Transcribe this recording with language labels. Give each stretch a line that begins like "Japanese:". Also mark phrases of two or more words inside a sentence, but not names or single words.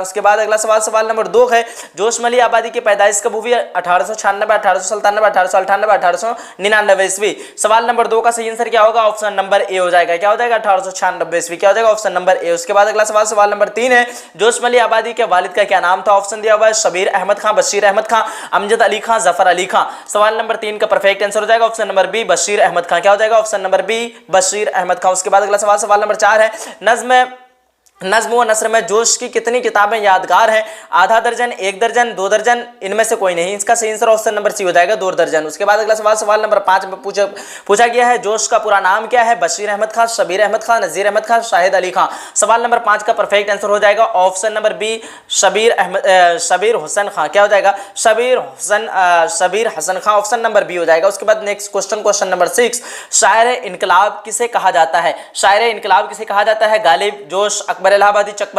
Hindi: उसके बाद अगला सवाल, सवाल नंबर 2 है जोश मली आबादी की पैदाइश कब हुई है। 1896, 1897, 1898, 1899 ईस्वी। सवाल नंबर 2 का सही आंसर क्या होगा,
English: option number A
Hindi: हो जाएगा। क्या हो जाएगा, 1896 ईस्वी। क्या हो जाएगा,
English: option number A.
Hindi: उसके बाद अगला सवाल, सवाल नंबर 3 है जोश मली आबादी के वालिद का क्या नाम था। ऑप्शन दिया हुआ है शबीर अहमद खां, बशीर अहमद खां, अमजद अली खां, जफर अली खां। सवाल नंबर 3 का
English: perfect answer
Hindi: हो जाएगा
English: option number B,
Hindi: बशीर अहमद खां। क्या हो जाएगा,
English: option number B,
Hindi: बशीर अहमद खां। उसके बाद अगला सवाल, सवाल नंबर 4 है नज्म व नस्र में जोश की कितनी किताबें यादगार हैं। आधा दर्जन, 1 दर्जन, 2 दर्जन, इनमें से कोई नहीं। इसका सही आंसर
English: option number C
Hindi: हो जाएगा, 2 दर्जन। उसके बाद अगला सवाल, सवाल नंबर 5 में पूछा गया है जॉश का पूरा नाम क्या है। बशीर अहमद खां, शबीर अहमद खां, नजीर अहमद खां, शाहिद अली खां। सवाल नंबर 5 का
English: perfect answer
Hindi: हो जाएगा
English: option number B,
Hindi: शबीर हुसैन खां। क्या हो जाएगा, शबीर हसन खां।
English: option number B
Hindi: हो जाएगा। उसके बाद
English: next question, question number 6,
Hindi: शायर इनकलाब किसे कहा जाता है। शायर इनकलाब किसे कहा जाता है। गालिब, जोश, अकबर इलाहाबादी, चकबस्त।